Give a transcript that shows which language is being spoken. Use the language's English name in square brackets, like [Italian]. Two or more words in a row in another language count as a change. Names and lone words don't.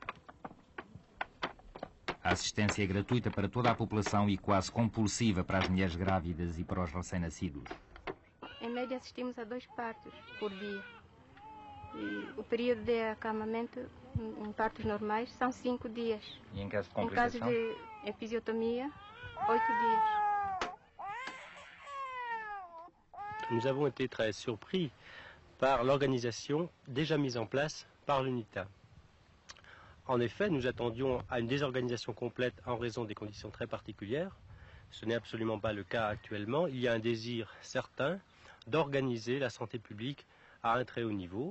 [Portuguese] A assistência é gratuita para toda a população e quase compulsiva para as mulheres grávidas e para os recém-nascidos. Em média assistimos a 2 partos por dia. E o período de acalmamento em partos normais são 5 dias. E em caso de Em complicação? caso de episiotomia, 8 dias. [French] Nous avons été très surpris par l'organisation déjà mise en place par l'UNITA. En effet, nous attendions à une désorganisation complète en raison des conditions très particulières. Ce n'est absolument pas le cas actuellement. Il y a un désir certain d'organiser la santé publique à un très haut niveau.